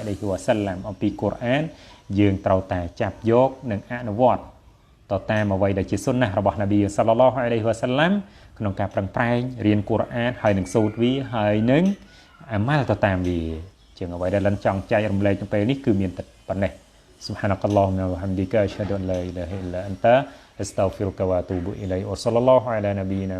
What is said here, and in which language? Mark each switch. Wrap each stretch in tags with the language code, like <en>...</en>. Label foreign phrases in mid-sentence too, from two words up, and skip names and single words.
<ar>عليه وسلم</ar> <km>អំពីកូរ៉ានយើងត្រូវតែចាប់យកនិងអនុវត្តទៅតាមអ្វីដែលជាសុនណារបស់នប៊ី</km> <ar>صلى الله عليه وسلم</ar> <km>ក្នុងការប្រឹងប្រែងរៀនកូរ៉ានហើយនឹងសូត្រវាហើយនឹងអាម៉ាល់ទៅតាមវាជាងអ្វីដែលលិនចង់ចែករំលែកនៅពេលនេះគឺមានតែប៉ុណ្ណេះ</km> <ar>سبحانك اللهم وبحمدك أشهد أن لا إله إلا أنت أستغفرك وأتوب إليك وصلى الله على نبينا</ar>